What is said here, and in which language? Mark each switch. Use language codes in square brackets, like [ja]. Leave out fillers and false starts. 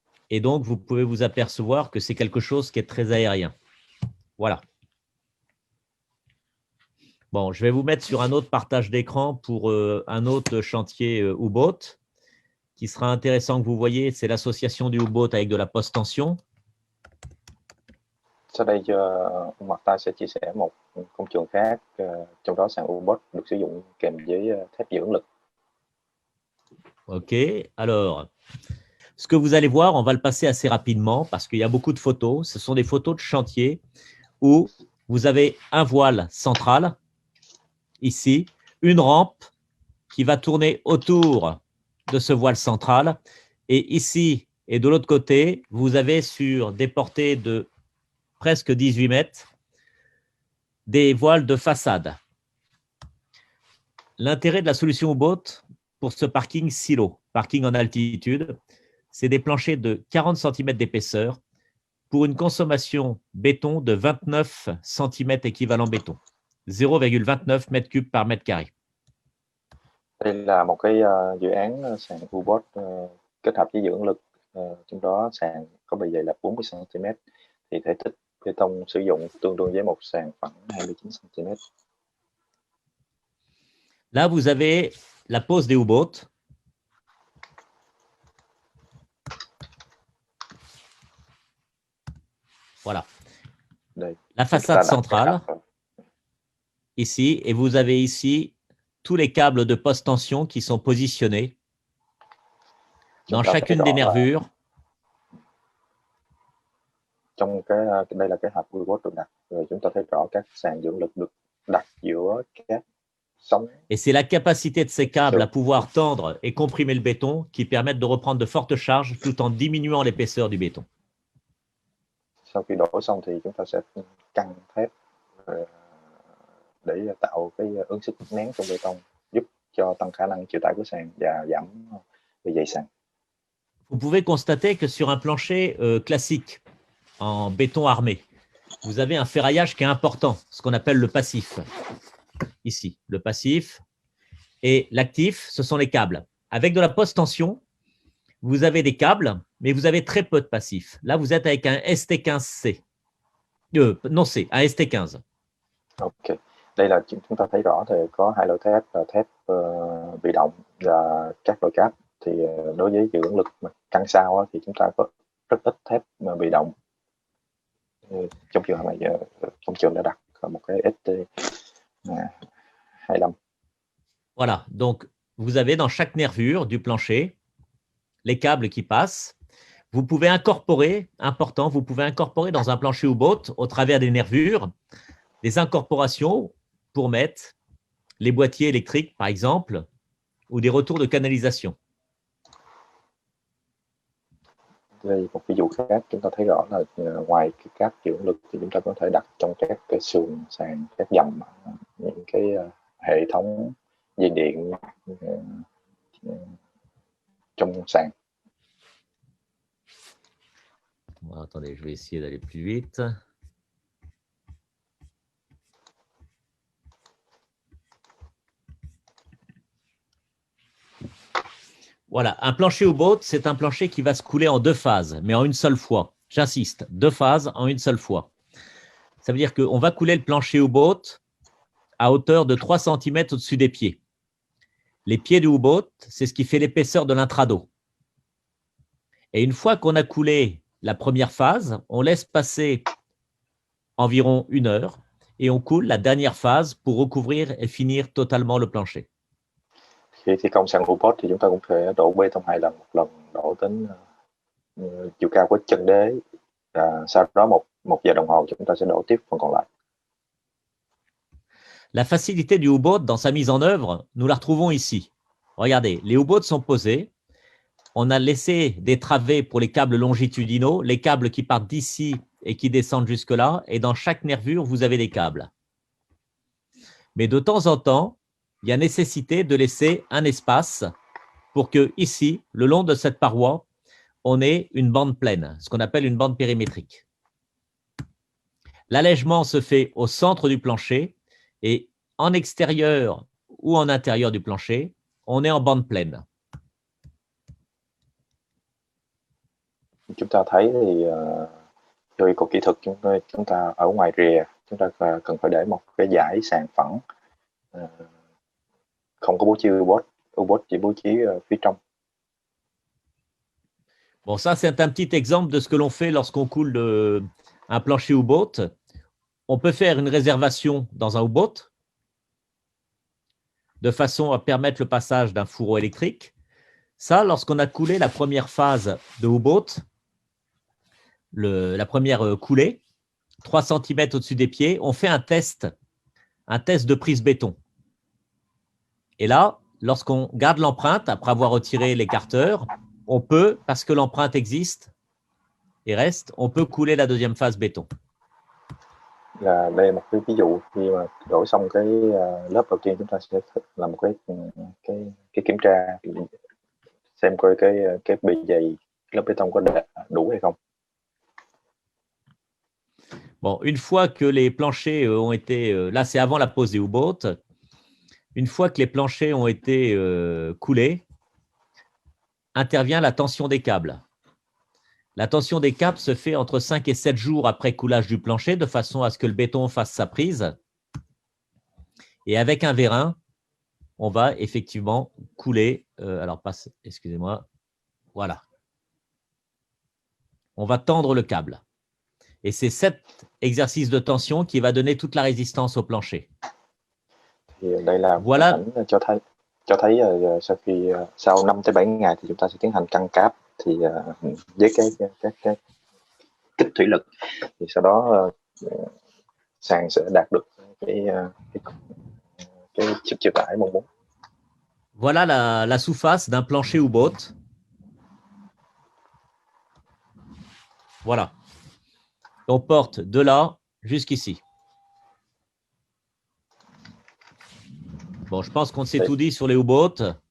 [fr] Et donc, vous pouvez vous apercevoir que c'est quelque chose qui est très aérien. Voilà. Bon, je vais vous mettre sur un autre partage d'écran pour un autre chantier U-boat qui sera intéressant que vous voyez. C'est l'association du U-boat avec de la post-tension. [vi] Sau đây ông Marta sẽ chia sẻ một công trường khác, trong đó sàn U-boat được sử dụng kèm với thép dưỡng lực. [fr] OK. Alors, ce que vous allez voir, on va le passer assez rapidement parce qu'il y a beaucoup de photos. Ce sont des photos de chantier où vous avez un voile central, ici, une rampe qui va tourner autour de ce voile central. Et ici et de l'autre côté, vous avez sur des portées de presque 18 mètres des voiles de façade. L'intérêt de la solution U-boat pour ce parking silo, parking en altitude, c'est des planchers de 40 cm d'épaisseur pour une consommation béton de 29 cm équivalent béton, 0,29 m3 par mètre carré. [vi] Đây là một cái dự án sàn U-boat kết hợp với dưỡng lực, trong đó sàn có bề dày là 40 cm, thì thể tích bê tông sử dụng tương đương với một sàn phẳng 29 cm. [fr] Là, vous avez la pose des U-boats. Voilà. [vi] Đây. [fr] La façade centrale, ici, et vous avez ici tous les câbles de post-tension qui sont positionnés dans chacune des nervures. [vi] Trong đây là cái hộp U-boat được đặt, rồi chúng ta thấy rõ các sàn dưỡng lực được đặt giữa các sóng. [fr] Et c'est la capacité de ces câbles à pouvoir tendre et comprimer le béton qui permettent de reprendre de fortes charges tout en diminuant l'épaisseur du béton. [vi] Sau khi đổ xong thì chúng ta sẽ căng thép để tạo cái ứng sức nén trong bê tông, giúp cho tăng khả năng chịu tải của sàn và giảm bề dày sàn. [fr] Vous pouvez constater que sur un plancher classique en béton armé, vous avez un ferraillage qui est important, ce qu'on appelle le passif. Ici, le passif. Et l'actif, ce sont les câbles. Avec de la post-tension, vous avez des câbles, mais vous avez très peu de passif. Là, vous êtes avec un ST15C. Non, C, un ST15. Ok. [vi] Đây là chúng ta thấy rõ thì có hai loại thép là thép bị động và các loại cáp. Thì đối với dưỡng lực căng sao thì chúng ta có rất ít thép bị động. Trong trường hợp này, công trường đã đặt một cái ST25. [fr] Voilà, donc vous avez dans chaque nervure du plancher les câbles qui passent. Vous pouvez incorporer, important, vous pouvez incorporer dans un plancher U-boat, au travers des nervures, des incorporations pour mettre les boîtiers électriques, par exemple, ou des retours de canalisation. [vi] Đây một ví dụ khác, chúng ta thấy rõ là ngoài cái cáp dưỡng lực thì chúng ta có thể đặt trong các cái sườn sàn, các dầm, những cái hệ thống dây điện trong sàn. [fr] Bon, attendez, je vais essayer d'aller plus vite. Voilà, un plancher U-boat, c'est un plancher qui va se couler en deux phases, mais en une seule fois. J'insiste, deux phases en une seule fois. Ça veut dire qu'on va couler le plancher U-boat à hauteur de 3 cm au-dessus des pieds. Les pieds du U-boat, c'est ce qui fait l'épaisseur de l'intrado. Et une fois qu'on a coulé la première phase, on laisse passer environ 1 heure et on coule la dernière phase pour recouvrir et finir totalement le plancher. [vi] Khi thi công sàn U-boat thì chúng ta cũng thể đổ bê tông 2 lần, một lần đổ đến chiều cao của chân đế. Sau đó một giờ đồng hồ chúng ta sẽ đổ tiếp phần còn lại. [fr] La facilité du U-boat dans sa mise en œuvre, nous la retrouvons ici. Regardez, les U-boats sont posés. On a laissé des travées pour les câbles longitudinaux, les câbles qui partent d'ici et qui descendent jusque-là. Et dans chaque nervure, vous avez des câbles. Mais de temps en temps, il y a nécessité de laisser un espace pour que ici, le long de cette paroi, on ait une bande pleine, ce qu'on appelle une bande périmétrique. L'allègement se fait au centre du plancher et en extérieur ou en intérieur du plancher, on est en bande pleine. [vi] Chúng ta thấy thì theo yêu cầu kỹ thuật chúng ta ở ngoài rìa chúng ta cần phải để một cái dải sàn phẳng, không có bố trí U-boat chỉ bố trí phía trong. [fr] Bon, ça, c'est un petit exemple de ce que l'on fait lorsqu'on coule un plancher U-boat. On peut faire une réservation dans un U-boat de façon à permettre le passage d'un fourreau électrique. Ça, lorsqu'on a coulé la première phase de U-boat, la première coulée, 3 cm au-dessus des pieds, on fait un test de prise béton. Et là, lorsqu'on garde l'empreinte, après avoir retiré l'écarteur, on peut, parce que l'empreinte existe et reste, on peut couler la deuxième phase béton. [vi] Đây là một cái ví dụ khi mà đổ xong cái lớp đầu tiên chúng ta sẽ làm một cái kiểm tra xem coi cái bề dày lớp bê tông có đủ hay không. [fr] Bon, une fois que les planchers ont été, là c'est avant la pose des U-boats, une fois que les planchers ont été coulés, intervient la tension des câbles. La tension des câbles se fait entre 5 et 7 jours après coulage du plancher, de façon à ce que le béton fasse sa prise. Et avec un vérin, on va effectivement couler, excusez-moi, voilà. On va tendre le câble. Et c'est cet exercice de tension qui va donner toute la résistance au plancher. [vi] Thì đây là [fr] voilà. [vi] Ảnh cho thấy sau 5 tới 7 ngày thì chúng ta sẽ tiến hành căng cáp thì với cái kích thủy lực thì sau đó sàn sẽ đạt được cái sức chịu tải mong muốn. [fr] Voilà la sous-face d'un plancher U-boat. Voilà. On porte de là jusqu'ici. Bon, je pense qu'on s'est tout dit sur les U-boats.